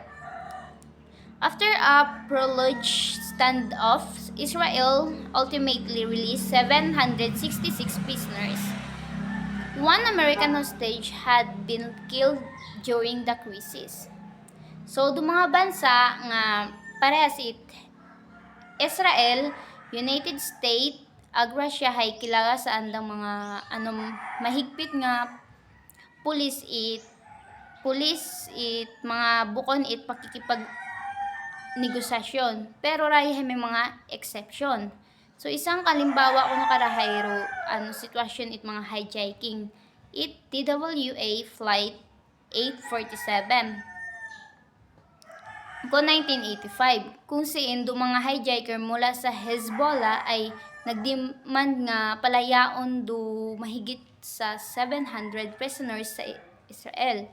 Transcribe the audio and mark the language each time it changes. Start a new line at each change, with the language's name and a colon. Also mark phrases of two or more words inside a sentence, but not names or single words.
English: After a prolonged standoff, Israel ultimately released 766 prisoners. One American hostage had been killed during the crisis.
Aklanon: So, do mga bansa nga parehas it Israel, United States, ag Russia hay kilala sa andang mga mahigpit nga pulis it mga bukon it pakikipag negosasyon. Pero rahi may mga exception. So isang kalimbawa ko nakarahayro sitwasyon it mga hijacking it TWA Flight 847 ko 1985 kung siin do mga hijacker mula sa Hezbollah ay nagdemand nga palayaon do mahigit sa 700 prisoners sa Israel.